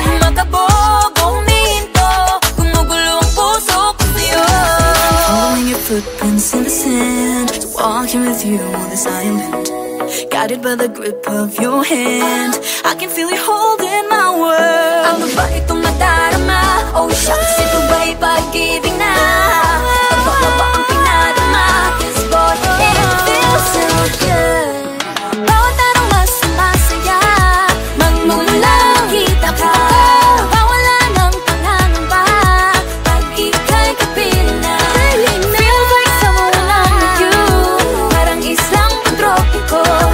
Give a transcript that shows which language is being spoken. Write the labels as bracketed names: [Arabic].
[Filipino] Makabog o huminto, gumugulo ang puso ko sa'yo. [English] Following your footprints in the sand, walking with you on this island, guided by the grip of your hand. I can feel you holding my world. [Filipino] Ano ba itong nadarama? Oh shucks, ito ba'y pag-ibig na? Totoo ba ang pinadama? [English] Cause boy, it feels so good. [Filipino] Bawat aroma sumasaya, magmula nakita ka. Nawawala ng pangangamba pag ika'y kapiling na. [English] Feels like someone I'm with you, [Filipino] parang islang pang-tropiko.